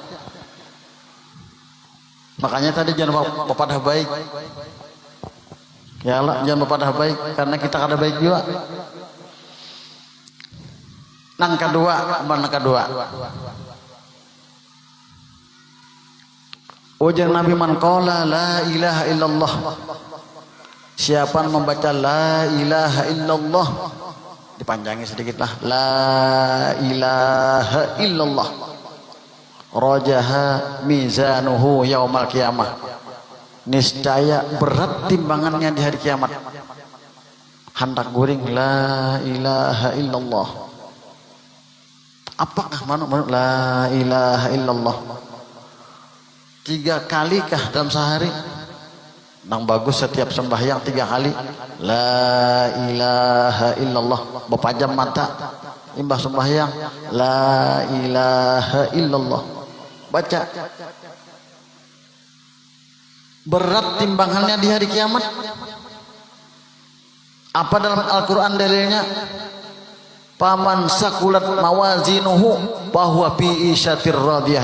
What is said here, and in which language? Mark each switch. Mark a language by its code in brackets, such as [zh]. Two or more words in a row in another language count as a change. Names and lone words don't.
[bjn] Makanya tadi jangan berpadah baik. Ya Allah, jangan berpadah baik karena kita kada baik juga. Nang kedua, mana kedua? Ujar Nabi [ar] من قال لا إله إلا الله. [bjn] Siapa membaca [ar] لا إله إلا الله, [bjn] dipanjangi sedikitlah, [ar] لا إله إلا الله, رجح ميزانه يوم القيامة, [bjn] niscaya berat timbangannya di hari kiamat. Hendak guring [ar] لا إله إلا الله. [bjn] Apakah mana [ar] لا إله إلا الله? [bjn] 3 kalikah dalam sehari? Nang bagus setiap sembahyang 3 kali [ar] لا إله إلا الله, [bjn] berpajam mata imbah sembahyang [ar] لا إله إلا الله [bjn] baca. Berat timbangannya di hari kiamat. Apa dalam Al-Quran dalilnya? [ar] فأمن ثقلت موازينه فهو في عيشة راضية.